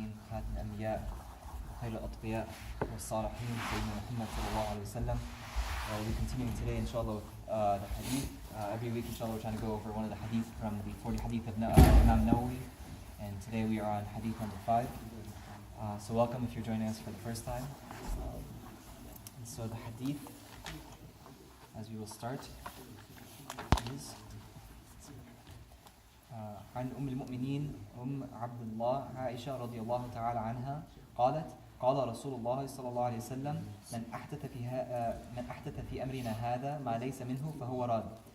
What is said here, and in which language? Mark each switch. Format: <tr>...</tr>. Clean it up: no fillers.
<ar>أمهات الأنبياء وخير الأتقياء والصالحين سيدنا محمد صلى الله عليه وسلم.</ar> <en>We'll be continuing today, inshallah, with the hadith. Every week, inshallah, we're trying to go over one of the hadith from the 40 hadith of Imam Nawawi. And today we are on hadith number 5. So welcome if you're joining us for the first time. And so the hadith, as we will start, is</en> <ar>عن أم المؤمنين عبد الله عائشة رضي الله تعالى عنها قالت قال رسول الله صلى الله عليه وسلم من أحدث في أمرنا هذا ما ليس منه فهو راد.</ar>